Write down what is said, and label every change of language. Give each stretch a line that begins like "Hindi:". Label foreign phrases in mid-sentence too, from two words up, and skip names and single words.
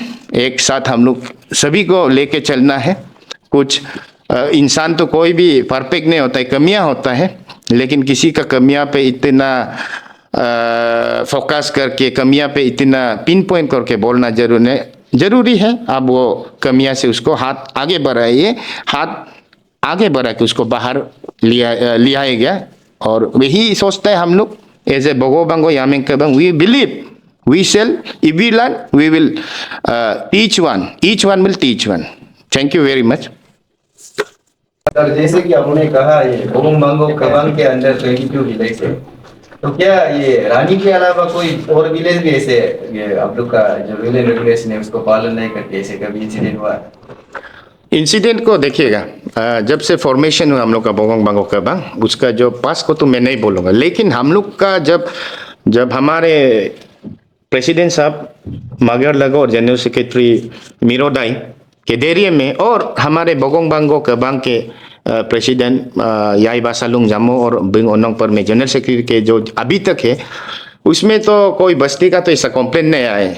Hindi: एक साथ हम लोग सभी को लेके चलना है। कुछ इंसान तो कोई भी परफेक्ट नहीं होता है, कमियां होता है, लेकिन किसी का कमियां पे इतना फोकस करके, कमियां पे इतना
English: pin point
Hindi: करके बोलना जरूरी है। अब वो कमियां से उसको हाथ आगे बढ़ाइए, हाथ आगे बढ़ा के उसको बाहर लिया गया, और वही सोचता है हम लोग
English: as a
Hindi: बगो बांगो यामिंग केबांग,
English: we believe we shall, if we learn, we will teach one, each one will teach one. Thank you very much.
Hindi: सर, जैसे कि आपने कहा ये बगोंग बांगो केबांग के अंदर 22 विलेज है, तो क्या ये रानी के अलावा कोई और विलेज भी ऐसे ये आप लोग का जो
English: village regulation
Hindi: है उसको पालन नहीं करते, ऐसे कभी इंसिडेंट हुआ? इंसिडेंट को देखिएगा, जब से फॉर्मेशन हुआ हम लोग का बगोंग बांगो केबांग, उसका जो पास को तो मैं नहीं बोलूँगा, लेकिन हम लोग का जब हमारे प्रेसिडेंट साहब मागर लगो और
English: general secretary
Hindi: मिरोदाई के देरिये में, और हमारे बगोंग बांगो केबांग के प्रेसिडेंट याई बासालुंग जामो और बिंग ओनोंग पर में
English: general secretary
Hindi: के जो अभी तक है, उसमें तो कोई बस्ती का तो ऐसा कंप्लेंट नहीं आया है।